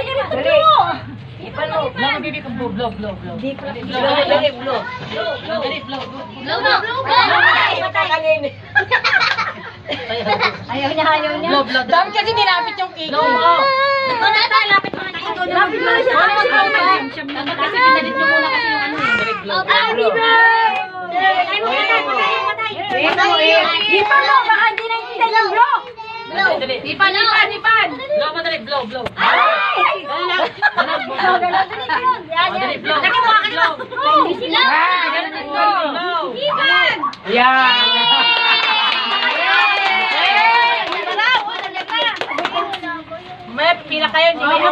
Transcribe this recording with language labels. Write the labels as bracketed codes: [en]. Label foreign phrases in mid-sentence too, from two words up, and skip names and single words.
[tl] Dali. [en] Blow, baby, blow. [tl] Blow. Blow. Ayaw niya. Blow. Dami kasi nilapit yung cake. Blow mo. Lapit mo na siya. Kasi pinalit nyo muna kasi yung ano. [en] Happy birthday! [tl] Ipan mo, baka hindi naintindihan yung blow. Ipan. Blow, madali, blow. Ay! Blow. May pila kayo, hindi kayo.